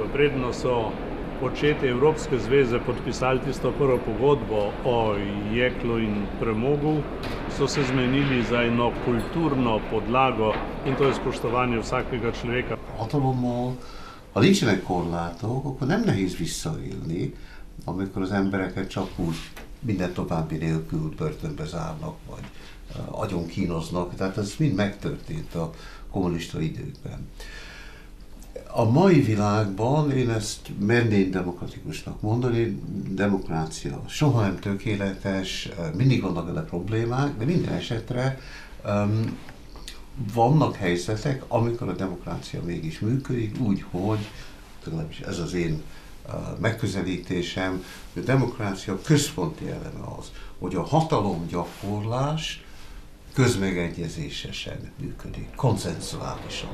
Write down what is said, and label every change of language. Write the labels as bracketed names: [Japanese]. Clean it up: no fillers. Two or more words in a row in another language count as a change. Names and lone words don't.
[Slovenian] Predno so očetje Evropske zveze podpisali tisto prvo pogodbo o jeklu in premogu, so se zmenili za eno kulturno podlago in to je spoštovanje vsakega človeka. [Hungarian] Hatalommal a nincsenek korlátok, akkor nem nehéz visszaélni, amikor az embereket csak úgy minden további nélkül börtönbe zárnak, vagy agyon kínoznak, tehát ez mind megtörtént a kommunista időkben. A mai világban én ezt merném demokratikusnak mondani, demokrácia soha nem tökéletes, mindig vannak vele problémák, de minden esetre vannak helyzetek, amikor a demokrácia mégis működik, úgy, hogy legalábbis ez az én megközelítésem, hogy a demokrácia központi eleme az, hogy a hatalomgyakorlás közmegegyezésesen működik, konsenzuálisan.